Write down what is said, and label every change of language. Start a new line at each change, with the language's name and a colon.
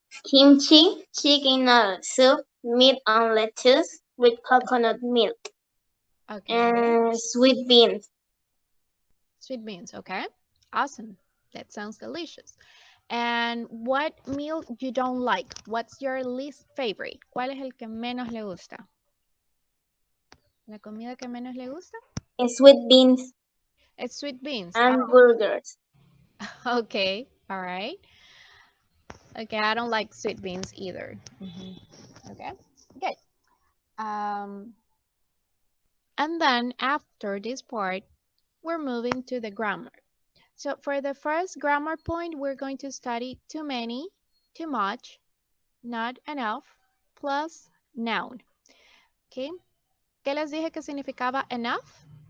English: Kimchi, chicken noodle soup, meat and lettuce with coconut milk, Okay. and sweet beans. Sweet beans. Okay. Awesome. That sounds delicious. And what meal you don't like? What's your least favorite?
Spanish: ¿Cuál es el que menos le gusta? ¿La comida que menos le gusta?
English: Sweet beans It's sweet beans. and burgers. Okay. All right. Okay, I don't like sweet beans either. Okay. Good. Um, and then after this part, we're moving to the grammar. So for the first grammar point, we're going to study too many, too much, not enough, plus noun. Okay.
Spanish: ¿Qué les dije que significaba enough?